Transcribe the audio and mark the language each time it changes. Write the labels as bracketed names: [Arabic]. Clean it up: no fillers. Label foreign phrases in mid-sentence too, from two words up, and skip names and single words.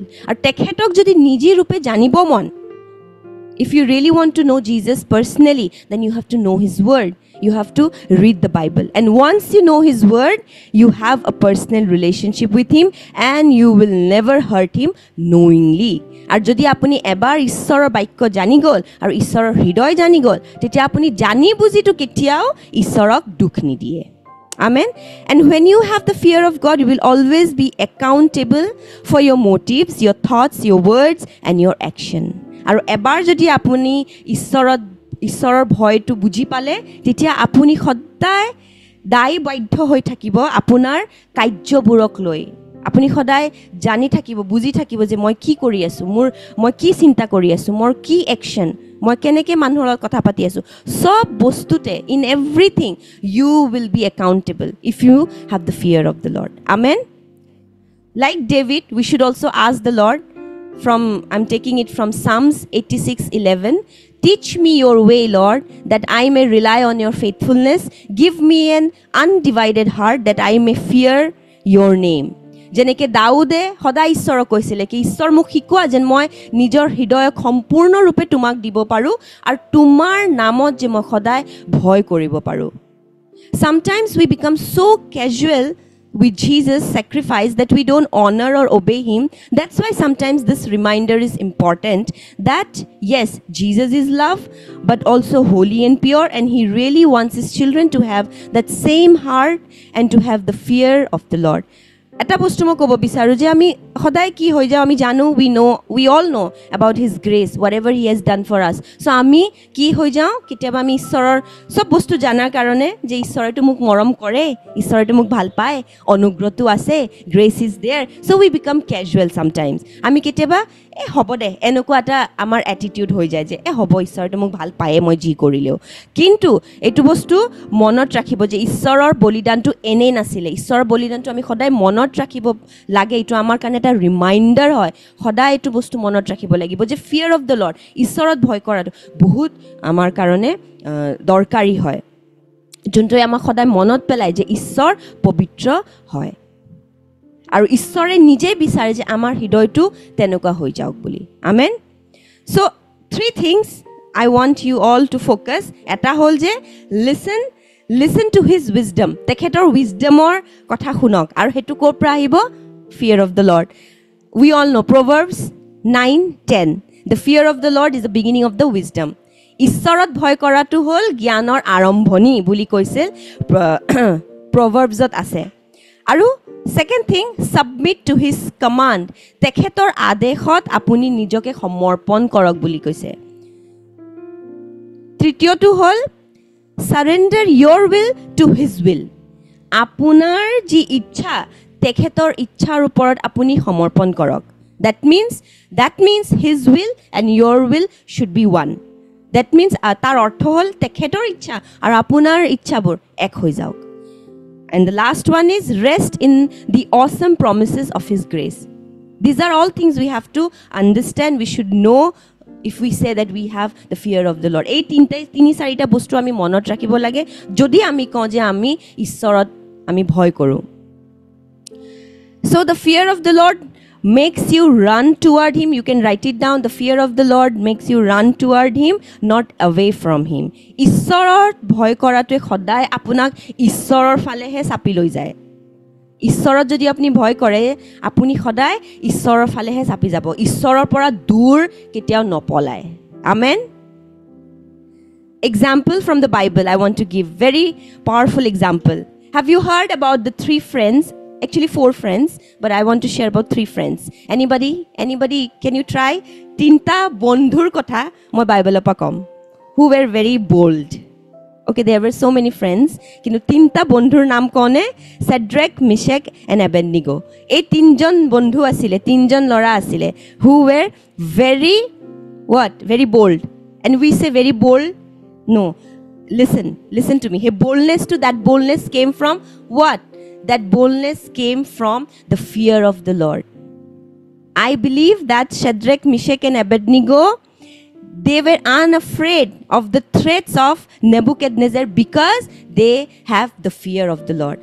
[Assamese] আৰু তেখেতক যদি নিজে ৰূপে জানিব মন, [English] if you really want to know Jesus personally, then you have to know his word. You have to read the Bible. And once you know his word, you have a personal relationship with him and you will never hurt him knowingly. [Assamese] আর যদি আপুনি এবাৰ ঈশ্বৰৰ বাক্য জানি গ'ল আৰু ঈশ্বৰৰ হৃদয় জানি গ'ল, তেতিয়া আপুনি জানি বুজিটো কেতিয়াও ঈশ্বৰক দুখ নিদিয়ে. [English] Amen. And when you have the fear of God, you will always be accountable for your motives, your thoughts, your words and your action. [Assamese] আৰু এবাৰ যদি আপুনি ঈশ্বৰৰ ভয়টো বুজি পালে, তেতিয়া আপুনি সদায় দায়বদ্ধ হৈ থাকিব আপোনাৰ কাৰ্যবোৰক লৈ. আপুনি সদায় জানি থাকিব, বুজি থাকিব যে মই কি কৰি আছোঁ, মই কি চিন্তা কৰি আছোঁ, মোৰ কি একশ্যন, মই কেনেকৈ মানুহৰ লগত কথা পাতি আছোঁ, চব বস্তুতে, [English] in everything you will be accountable if you have the fear of the Lord. Amen. Like David, We should also ask the Lord. I'm taking it from Psalms 86:11. Teach me your way, Lord, that I may rely on your faithfulness. Give me an undivided heart that I may fear your name. [Assamese] যেনেকে দাউদে সদায় ঈশ্বৰক কৈছিলে কি ঈশ্বৰ মোক শিকোৱা যেন মই নিজৰ হৃদয়ক সম্পূৰ্ণৰূপে তোমাক দিব পাৰোঁ আৰু তোমাৰ নামত যে মই সদায় ভয় কৰিব পাৰোঁ. [English] Sometimes we become so casual with Jesus' sacrifice that we don't honor or obey him. That's why sometimes this reminder is important that yes, Jesus is love, but also holy and pure, and he really wants his children to have that same heart and to have the fear of the Lord. [Assamese] এটা বস্তু মই ক'ব বিচাৰোঁ যে আমি সদায় কি হৈ যাওঁ আমি জানো [English] we all know about his grace, whatever he has done for us. [Assamese] So আমি কি হৈ যাওঁ কেতিয়াবা আমি ঈশ্বৰৰ সব বস্তু জানাৰ কাৰণে যে ঈশ্বৰেতো মোক মৰম কৰে, ঈশ্বৰেতো মোক ভাল পায়, অনুগ্ৰহটো আছে, [English] grace is there. So we become casual sometimes. [Assamese] আমি কেতিয়াবা হ'ব দে এনেকুৱা এটা আমাৰ এটিটিউড হৈ যায় যে হ'ব ঈশ্বৰেতো মোক ভাল পায়ে মই যি কৰিলেও. কিন্তু এইটো বস্তু মনত ৰাখিব যে ঈশ্বৰৰ বলিদানটো এনেই নাছিলে. ঈশ্বৰৰ বলিদানটো আমি সদায় মনত ৰাখিব লাগে. এইটো আমাৰ কাৰণে এটা ৰিমাইণ্ডাৰ হয়. সদায় এইটো বস্তু মনত ৰাখিব লাগিব যে [English] fear of the Lord, [Assamese] ঈশ্বৰত ভয় কৰাটো বহুত আমাৰ কাৰণে দৰকাৰী হয়, যোনটোৱে আমাক সদায় মনত পেলায় যে ঈশ্বৰ পবিত্ৰ হয় আৰু ঈশ্বৰে নিজেই বিচাৰে যে আমাৰ হৃদয়টো তেনেকুৱা হৈ যাওক বুলি. আমেন. [English] চ' 3 things I want you all to focus. [Assamese] এটা হ'ল যে [English] listen to his wisdom. [Assamese] তেখেতৰ [English] wisdomৰ কথা [Assamese] শুনক আৰু সেইটো ক'ৰ পৰা আহিব? [English] Fear of the Lord. We all know Proverbs 9:10. The fear of the Lord is the beginning of the wisdom. [Assamese] ঈশ্বৰত ভয় কৰাটো হ'ল জ্ঞানৰ আৰম্ভণি বুলি কৈছিল Proverbsত আছে. [English] আৰু second thing, submit to his command. [Assamese] তেখেতৰ আদেশত আপুনি নিজকে সমৰ্পণ কৰক বুলি কৈছে. তৃতীয়টো হ'ল [English] surrender your will to his will. [Assamese] আপোনাৰ যি ইচ্ছা তেখেতৰ ইচ্ছাৰ ওপৰত আপুনি সমৰ্পণ কৰক. [English] That means his will and your will should be one. That means [Assamese] তাৰ অৰ্থ হ'ল তেখেতৰ ইচ্ছা আৰু আপোনাৰ ইচ্ছাবোৰ এক হৈ যাওক. [English] And the last one is rest in the awesome promises of his grace. These are all things we have to understand. We should know if we say that we have the fear of the Lord. [Assamese] এই তিনি-চাৰিটা বস্তু আমি মনত ৰাখিব লাগে যদি আমি কওঁ যে আমি ঈশ্বৰত আমি ভয় কৰোঁ. [English] So the fear of the Lord makes you run toward him. You can write it down. The fear of the Lord makes you run toward him, not away from him. [Assamese] ঈশ্বৰৰ ভয় কৰাটোৱে সদায় আপোনাক ঈশ্বৰৰ ফালেহে চাপি লৈ যায়. ঈশ্বৰত যদি আপুনি ভয় কৰে আপুনি সদায় ঈশ্বৰৰ ফালেহে চাপি যাব. ঈশ্বৰৰ পৰা দূৰ কেতিয়াও নপলায়. আমেন. [English] Example from the Bible I want to give. Very powerful example. Have you heard about the 3 friends? Actually 4 friends, but I want to share about 3 friends. Anybody can you try? [Assamese] 3টা বন্ধুৰ কথা মই বাইবেলৰ পৰা কম. [English] Who were very bold. Okay, there were so many friends. [Assamese] কিন্তু 3টা বন্ধুৰ নাম কোনে? Shadrach, Meshach and Abednego. এই 3জন বন্ধু আছিলে, 3জন ল'ৰা আছিলে. [English] Who were very bold. And we say very bold? No. Listen to me. That boldness came from what? That boldness came from the fear of the Lord. I believe that Shadrach, Meshach and Abednego, they were unafraid of the threats of Nebuchadnezzar because they have the fear of the Lord.